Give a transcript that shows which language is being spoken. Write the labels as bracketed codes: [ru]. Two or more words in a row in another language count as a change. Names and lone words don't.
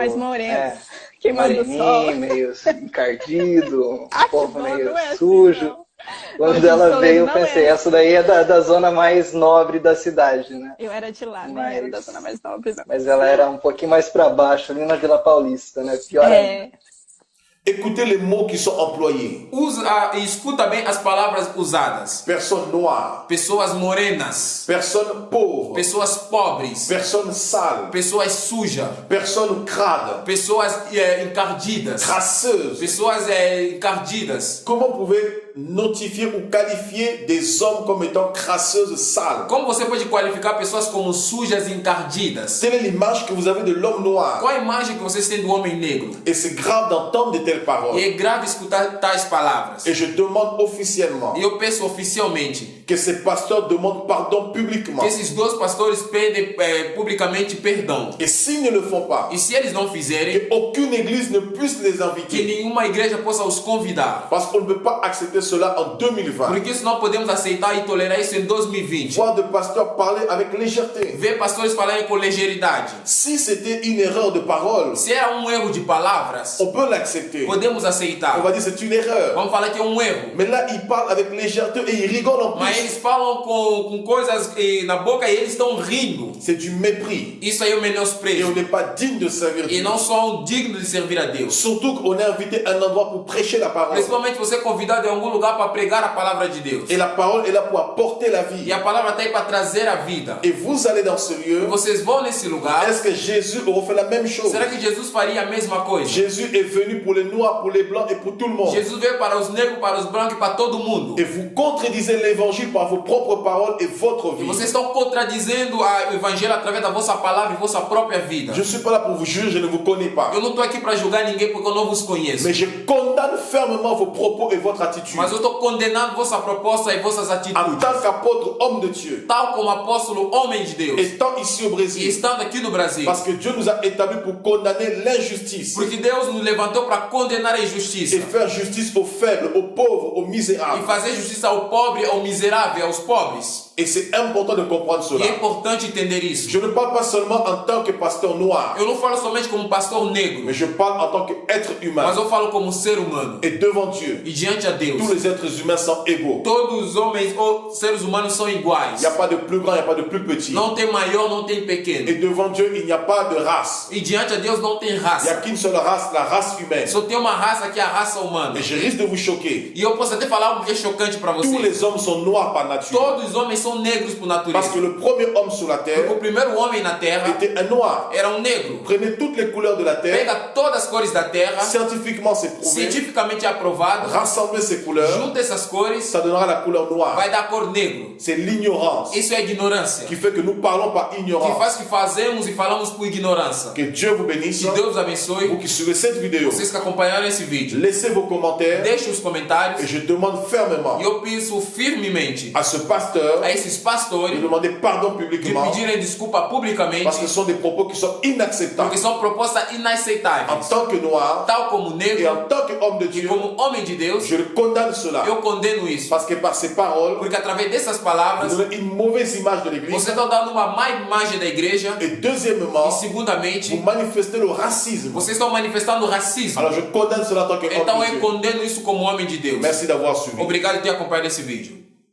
[pt] mais moreno, queimando o sol. moreninho, meio encardido, um povo bom, meio não é assim, sujo. não. Quando Hoje ela Toledo veio, eu não pensei, é. essa daí é da zona mais nobre da cidade, né? Eu era de lá, Mas- né? Era da zona mais nobre, não. Mas ela era um pouquinho mais para baixo, ali na Vila Paulista, né? Pior ainda. É, [fr] Écoutez les mots qui sont employés. [pt] E escuta bem as palavras usadas. [fr] Personnes noires, [pt] Pessoas morenas, [fr] personnes pauvres, [pt] pessoas pobres, [fr] personnes sales, [pt] pessoas sujas, [fr] personnes crades, [pt] pessoas encardidas, [fr] crasseuses. [pt] pessoas encardidas. [fr] Comment pouvez notifier ou qualifier des hommes comme étant crasseuses, sales? [pt] Como você pode qualificar pessoas como sujas e encardidas? [fr] Telle est l'image que vous avez de l'homme noir. [pt] Qual a imagem que vocês têm do homem negro? [fr] Et c'est grave d'entendre de telles [pt] E [fr] paroles. [pt] é grave escutar tais palavras. [fr] Et je demande officiellement [pt] E eu peço oficialmente [fr] que ces pasteurs demandent pardon publiquement. [pt] que esses dois pastores pedem publicamente perdão. [fr] Et s'ils ne le font pas, [pt] E se eles não fizerem, [fr] que aucune église ne puisse les [pt] que [fr] inviter. [pt] nenhuma igreja possa os convidar. [fr] Parce qu'on ne peut pas accepter cela en 2020. [pt] Porque isso não podemos aceitar e tolerar isso em 2020. [fr] Voir de pasteurs parler avec légèreté. [pt] Ver pastores falarem com ligeridade. [fr] Si c'était une erreur de parole, [pt] Se era um erro de palavras, [fr] on peut l'accepter. [pt] podemos [fr] On [pt] aceitar. [fr] va dire c'est une erreur. [pt] Vamos falar que é um erro. [fr] Mais là, ils parlent avec légèreté et ils rigolent en [pt] Mas [fr] plus. [pt] eles falam com coisas na boca e eles estão rindo. [fr] C'est du mépris. [pt] Isso aí é o [fr] Et on [pt] menosprezo. [fr] n'est pas digne de servir [pt] E [fr] Dieu. [pt] não são dignos de servir a Deus. [fr] Surtout qu'on est invité à un endroit pour prêcher la parole. [pt] Principalmente você é convidado em algum lugar para pregar a palavra de Deus. [fr] Et la parole est là pour apporter la [pt] E [fr] vie. [pt] a palavra está aí para trazer a vida. [fr] Et vous allez dans ce [pt] E [fr] lieu. [pt] vocês vão nesse lugar. [fr] Est-ce que Jésus aurait fait la même chose? [pt] Será que Jesus faria a mesma coisa? [fr] Jésus est venu pour les noirs, pour les blancs et pour tout le monde. [pt] Jesus veio para os negros, para os brancos e para todo mundo. [fr] Et vous contredisez l'évangile par vos propres paroles et votre [pt] E [fr] vie. [pt] vocês estão contradizendo o evangelho através da vossa palavra e vossa própria vida. [fr] Je ne suis pas là pour vous juger, je ne vous connais pas. [pt] Eu não estou aqui para julgar ninguém porque eu não vos conheço. [fr] Mais je condamne fermement vos propos et votre attitude. [pt] Mas eu estou condenando vossa proposta e vossas [fr] En [pt] atitudes. [fr] tant qu'apôtre, homme de Dieu, [pt] Tal como apóstolo, homem de Deus. [fr] étant ici au [pt] E [fr] Brésil, [pt] estando aqui no Brasil. [fr] parce que Dieu nous a établis pour condamner l'injustice [pt] Porque Deus nos levantou para condenar a [fr] et [pt] injustiça. [fr] faire justice aux faibles, aux pauvres, aux [pt] E [fr] misérables. [pt] fazer justiça ao pobre, ao miserável, aos pobres. [fr] Et c'est important de comprendre [pt] E é [fr] cela. [pt] importante entender isso. [fr] Je ne parle pas seulement en tant que pasteur noir, [pt] Eu não falo somente como pastor negro, [fr] mais je parle en tant qu'être [pt] mas [fr] humain. [pt] eu falo como ser humano. [fr] Et devant Dieu, [pt] E diante a Deus, [fr] tous les êtres humains sont égaux. [pt] todos os homens ou seres humanos são [fr] Il [pt] iguais. [fr] n'y a pas de plus grand, il n'y a pas de plus petit. [pt] Não tem maior, não tem [fr] Et [pt] pequeno. [fr] devant Dieu, il n'y a pas de race. [pt] E diante a Deus não tem [fr] Il n'y a [pt] raça. [fr] qu'une seule race, la race humaine. [pt] Só tem uma raça que é a raça humana. [fr] Et je risque de vous choquer. [pt] E eu posso até falar algo que é chocante para [fr] Tous [pt] você. [fr] les hommes sont noirs par nature. [pt] Todos os homens são negros por [fr] Parce [pt] natureza. [fr] que le premier homme sur la [pt] Porque [fr] terre [pt] o primeiro homem na terra [fr] était un noir. [pt] era um negro. [fr] Prenez toutes les couleurs de la terre, [pt] Pega todas as cores da terra, [fr] scientifiquement c'est prouvé, [pt] cientificamente aprovado, [fr] rassemblez ces couleurs, [pt] junta essas cores, [fr] ça donnera la couleur noire. [pt] vai dar cor negro. [fr] C'est l'ignorance [pt] Isso é ignorância. [fr] qui fait que nous parlons par [pt] Que [fr] ignorance. [pt] faz que fazemos e falamos por ignorância. [fr] Que Dieu vous bénisse. [pt] Que Deus [fr] Vous [pt] abençoe. [fr] qui suivez cette vidéo, [pt] Vocês que acompanharam esse vídeo, [fr] laissez vos commentaires [pt] deixem os comentários. [fr] et je demande fermement [pt] E eu peço firmemente [fr] à ce pasteur [pt] a esses [fr] de [pt] pastores [fr] demander pardon [pt] de [fr] publiquement [pt] pedirem desculpa publicamente, [fr] parce que ce sont des propos qui sont inacceptables. [pt] porque são propostas [fr] En [pt] inaceitáveis. [fr] tant que noir [pt] Tal como [fr] et [pt] negro [fr] en tant qu'homme de [pt] e [fr] Dieu, [pt] como homem de Deus, [fr] je le condamne cela. [pt] eu condeno isso. [fr] Parce que par ces paroles, [pt] Porque através dessas [fr] vous [pt] palavras, [fr] donnez une mauvaise image de l'Église. [pt] você está dando uma má imagem da igreja. [fr] Et deuxièmement, [pt] E segundamente, [fr] vous manifestez le racisme. [pt] vocês estão manifestando racismo. [fr] Alors je condamne cela en tant qu'homme [pt] Então [fr] de [pt] eu [fr] Dieu. [pt] condeno isso como homem de Deus. [fr] Merci d'avoir suivi. [pt] Obrigado por ter acompanhado esse vídeo.